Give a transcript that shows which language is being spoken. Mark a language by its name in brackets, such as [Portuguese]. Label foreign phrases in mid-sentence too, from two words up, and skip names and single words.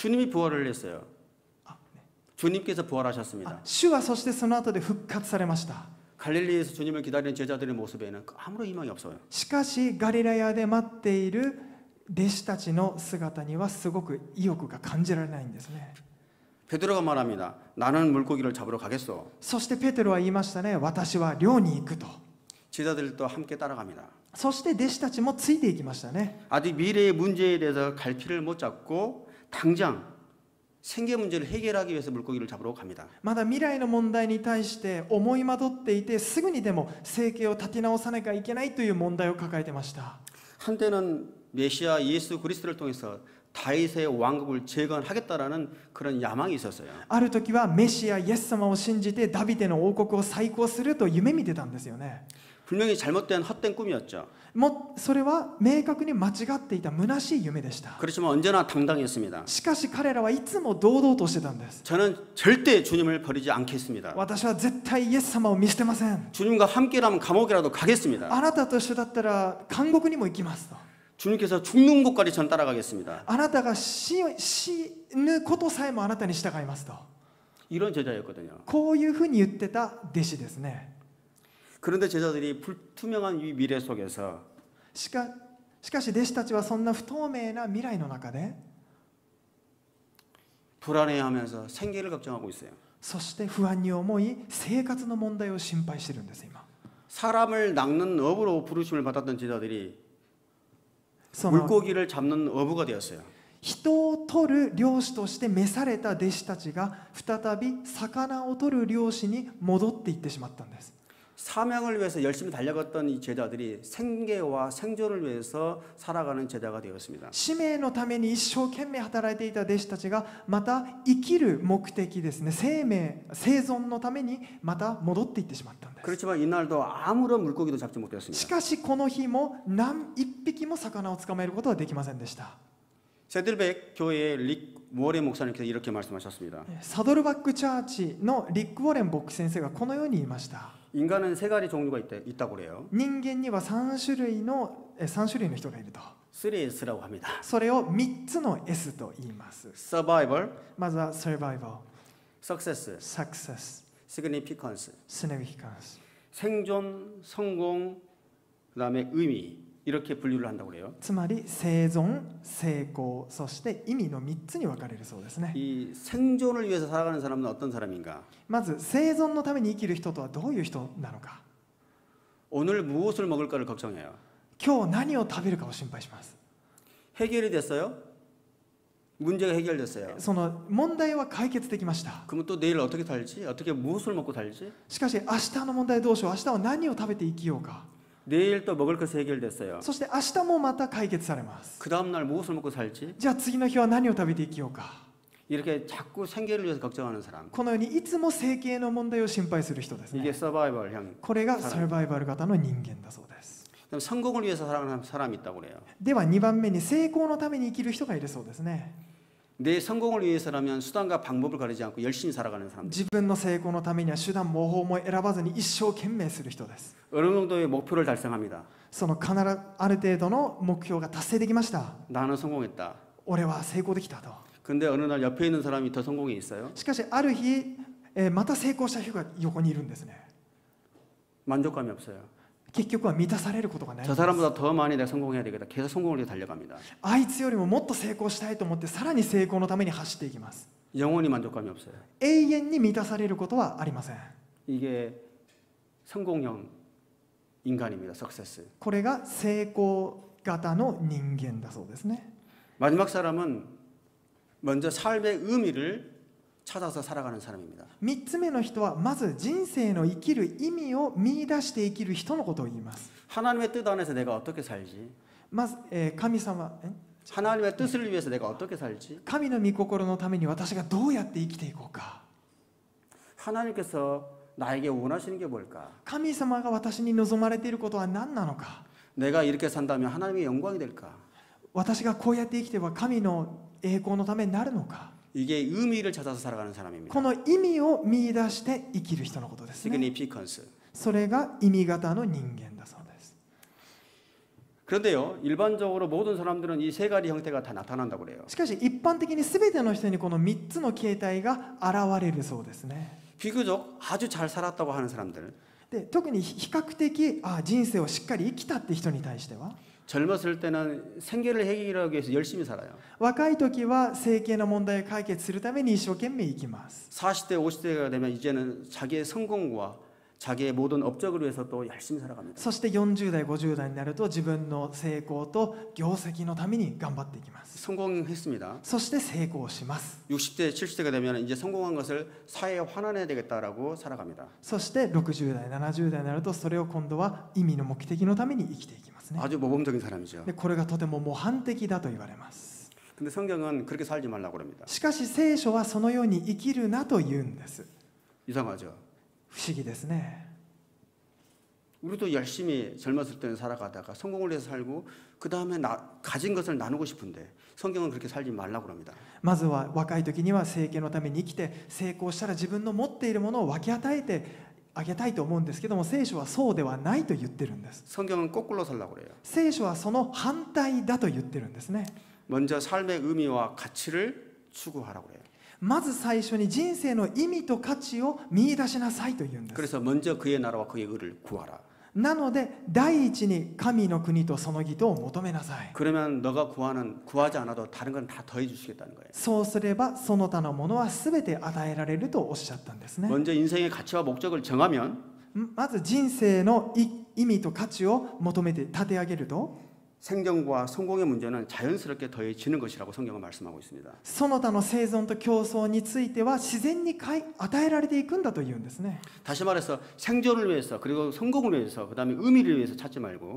[Korean] 주님이 부활을 했어요. 주님께서 부활하셨습니다. [Japanese] 主はそしてその後で復活されました。 [Korean] 갈릴리에서 주님을 기다리는 제자들의 모습에는 아무런 희망이 없어요. [Japanese] しかしガリラヤで待っている弟子たちの姿にはすごく意欲が感じられないんですね。 [Korean] 베드로가 말합니다. 나는 물고기를 잡으러 가겠소. [Japanese] そしてペテロは言いましたね。私は漁に行くと。 [Korean] 제자들도 함께 따라갑니다. [Japanese] そして弟子たちもついていきましたね。 [Korean] 아직 미래의 문제에 대해서 갈피를 못 잡고 당장 생계 문제를 해결하기 위해서 물고기를 잡으러 갑니다. [Japanese] まだ未来の問題に対して思い惑っていて、すぐにでも生計を立て直さなきゃいけないという問題を抱えてました。 [Korean] 한때는 메시아 예수 그리스도를 통해서 다윗의 왕국을 재건하겠다라는 그런 야망이 있었어요. [Japanese] ある時はメシアイエス様を信じてダビデの王国を再興すると夢見てたんですよね。 [Korean] 분명히 잘못된 헛된 꿈이었죠. [Japanese] それは明確に間違っていた虚しい夢でした。 [Korean] 그렇지만 언제나 당당했습니다. [Japanese] しかし彼らはいつも堂々としてたんです。 [Korean] 저는 절대 주님을 버리지 않겠습니다. [Japanese] 私は絶対イエス様を見捨てません。 [Korean] 주님과 함께라면 감옥이라도 가겠습니다. [Japanese] あなたと一緒だったら監獄にも行きますと。 [Korean] 주님께서 죽는 곳까지 전 따라가겠습니다. [Japanese] あなたが死ぬことさえもあなたに従いますと。 [Korean] 이런 제자였거든요. [Japanese] こういうふうに言ってた弟子ですね。 [Korean] 그런데 제자들이 불투명한 이 미래 속에서 [Japanese] しかし弟子たちはそんな不透明な未来の中で [Korean] 불안해하면서 생계를 걱정하고 있어요. [Japanese] そして不安に思い生活の問題を心配してるんです今。 [Korean] 사람을 낚는 어부로 부르심을 받았던 제자들이 [Japanese] その [Korean] 물고기를 잡는 어부가 되었어요. [Japanese] 人を取る漁師として召された弟子たちが再び魚を取る漁師に戻っていってしまったんです。 [Korean] 사명을 위해서 열심히 달려갔던 이 제자들이 생계와 생존을 위해서 살아가는 제자가 되었습니다. [Japanese] 使命のために一生懸命働いていた弟子たちがまた生きる目的ですね、生存のためにまた戻っていってしまったんです。 [Korean] 그렇지만 이날도 아무런 물고기도 잡지 [Japanese] し [Korean] 못했습니다. [Japanese] かしこの日も一匹も魚を捕まえることはできませんでした。 [Korean] 세들백 교회의 릭 모레 목사님께서 이렇게 말씀하셨습니다. [Japanese] サドルバックチャーチのリック・ウォレン牧師先生がこのように言いました。 [Korean] 인간은 세 가지 종류가 있다고 그래요. [Japanese] 人間には3種類の人がいると。 [Korean] 3S라고 합니다. [Japanese] それを3つの S と言います。 [Korean] Survival, [Japanese] まずは Survival、 [Korean] Success, [Japanese] Success、 [Korean] Significance. [Japanese] Significance。 [Korean] 생존, 성공, 그다음에 의미 이렇게 분류를 한다고 그래요. [Japanese] つまり生存、成功、そして意味の3つに分かれるそうですね。 [Korean] 이 생존을 위해서 살아가는 사람은 어떤 사람인가? [Japanese] まず生存のために生きる人とはどういう人なのか。 [Korean] 오늘 무엇을 먹을까를 걱정해요. [Japanese] 今日何を食べるかを心配します。 [Korean] 해결이 됐어요? 문제가 해결됐어요. [Japanese] その問題は解決できました。 [Korean] 그러면 또 내일 어떻게 살지? 어떻게 무엇을 먹고 살지? [Japanese] しかし明日の問題どうしよう、明日は何を食べて生きようか。 [Korean] 내일 또 먹을 것이 해결됐어요. [Japanese] そして明日もまた解決されます。 [Korean] 그 다음 날 무엇을 먹고 살지? [Japanese] じゃあ次の日は何を食べて生きようか。 [Korean] 이렇게 자꾸 생계를 위해서 걱정하는 사람. [Japanese] このようにいつも生計の問題を心配する人ですね。 [Korean] 이게 서바이벌형. [Japanese] これがサバイバル型の人間だそうです。 [Korean] 그다음 성공을 위해서 살아가는 사람이 있다고 그래요. [Japanese] では2番目に成功のために生きる人がいるそうですね。 [Korean] 내 성공을 위해서라면 수단과 방법을 가리지 않고 열심히 살아가는 사람들. [Japanese] 自分の成功のためには手段も方法も選ばずに一生懸命する人です。 [Korean] 어느 정도의 목표를 달성합니다. [Japanese] その必ずある程度の目標が達成できました。 [Korean] 나는 성공했다. [Japanese] 俺は成功できたと。 [Korean] 근데 어느 날 옆에 있는 사람이 더 성공해 있어요. [Japanese] しかしある日、また成功した人が横にいるんですね。 [Korean] 만족감이 없어요. [Japanese] 結局は満たされることがないん [Korean] 저 [Japanese] です。 [Korean] 사람보다 더 많이 내가 성공해야 되겠다. 계속 성공을 위해 달려갑니다. [Japanese] あいつよりももっと成功したいと思ってさらに成功のために走っていきます。 [Korean] 영원히 만족감이 없어요. [Japanese] 永遠に満たされることはありません。 [Korean] 이게 성공형 인간입니다. 석세스. [Japanese] これが成功型の人間だそうですね。 [Korean] 마지막 사람은 먼저 삶의 의미를 찾아서 살아가는 사람입니다. [Japanese] 3 つ目の人はまず人生の生きる意味を見出して生きる人のことを言います。 [Korean] 하나님의 뜻 안에서 내가 어떻게 살지? [Japanese] まず、神様、 [Korean] 하나님의 뜻을 위해서 내가 어떻게 살지? [Japanese] 神の御心のために私がどうやって生きていこうか。 [Korean] 하나님께서 나에게 원하시는 게 뭘까? [Japanese] 神様が私に望まれていることは何なのか。 [Korean] 내가 이렇게 산다면 하나님의 영광이 될까? [Japanese] 私がこうやって生きては神の栄光のためになるのか。 [Korean] 이게 의미를 찾아서 살아가는 사람입니다. [Japanese] この意味を見出して生きる人のことですね。 [Korean] 시그니피컨스. [Japanese] それが意味型の人間だそうです。 [Korean] 그런데요, 일반적으로 모든 사람들은 이 세 가지 형태가 다 나타난다고 그래요. [Japanese] しかし一般的に全ての人にこの3つの形態が現れるそうですね。 [Korean] 비교적 아주 잘 살았다고 하는 사람들, [Japanese] で特に比較的人生をしっかり生きたって人に対しては [Korean] 젊었을 때는 생계를 해결하기 위해서 열심히 살아요. [Japanese] 若い時は生計の問題を解決するために一生懸命生きます。 [Korean] 40대, 50대가 되면 이제는 자기의 성공과 자기의 모든 업적을 위해서 또 열심히 살아갑니다. [Japanese] そして40代50代になると自分の成功と業績のために頑張っていきます。 [Korean] 성공했습니다. [Japanese] そして成功します。 [Korean] 60대, 70대가 되면 이제 성공한 것을 사회에 환원해야 되겠다라고 살아갑니다. [Japanese] そして60代70代になるとそれを今度は意味の目的のために生きていきますね。 [Korean] 아주 모범적인 사람이죠. [Japanese] でこれがとても模範的だと言われます。 [Korean] 근데 성경은 그렇게 살지 말라고 그럽니다. [Japanese] しかし聖書はそのように生きるなと言うんです。 [Korean] 이상하죠. [Japanese] 不思議ですね。 [Korean] 우리도 열심히 젊었을 때는 살아가다가 성공을 위해서 살고 그 다음에 가진 것을 나누고 싶은데 성경은 그렇게 살지 말라고 그럽니다. [Japanese] まずは若い時には生計のために生きて成功したら自分の持っているものを分け与えてあげたいと思うんですけども、聖書はそうではないと言ってるんです。 [Korean] 성경은 거꾸로 살라고 그래요. [Japanese] 聖書はその反対だと言ってるんですね。 [Korean] 먼저 삶의 의미와 가치를 추구하라고 그래요. [Japanese] まず最初に人生の意味と価値を見出しなさいと言うんです。 [Korean] 그래서 먼저 그의 나라와 그의 의를 구하라. [Japanese] なので第一に神の国とその義とを求めなさい。 [Korean] 그러면 너가 구하지 않아도 다른 건 다 더해 주시겠다는 거예요. [Japanese] そうすればその他のものは全て与えられるとおっしゃったんですね。 [Korean] 먼저 인생의 가치와 목적을 정하면 [Japanese] まず人生の意味と価値を求めて立て上げると [Korean] 생존과 성공의 문제는 자연스럽게 더해지는 것이라고 성경은 말씀하고 있습니다. [Japanese] その他の生存と競争については自然に与えられていくんだというんですね。 [Korean] 다시 말해서 생존을 위해서 그리고 성공을 위해서 그다음에 의미를 위해서 찾지 말고